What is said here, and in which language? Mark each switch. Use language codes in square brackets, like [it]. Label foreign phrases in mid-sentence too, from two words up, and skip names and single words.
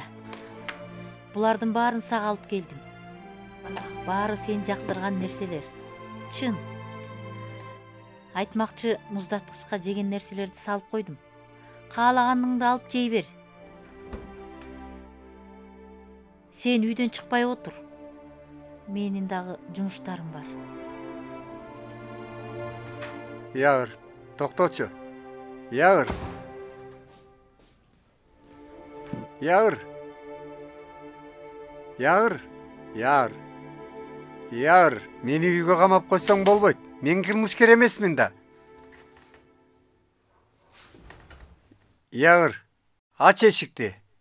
[ky] Булардын баарын сага алып келдим. Баары сен жактырган нерселер. Чын. Айтмакчы, муздаткычка жеген нерселерди салып койдум. Каалаганыңды алып жей бер. Сен үйдөн чыкпай отур. Менин дагы жумуштарым бар. Яр, токточу. Яр. Яр. Яр. Яр. Яр, мени үйгө камап койсоң болбойт. Мен кылмышкер эмесмин да. Яр, ач эшикти.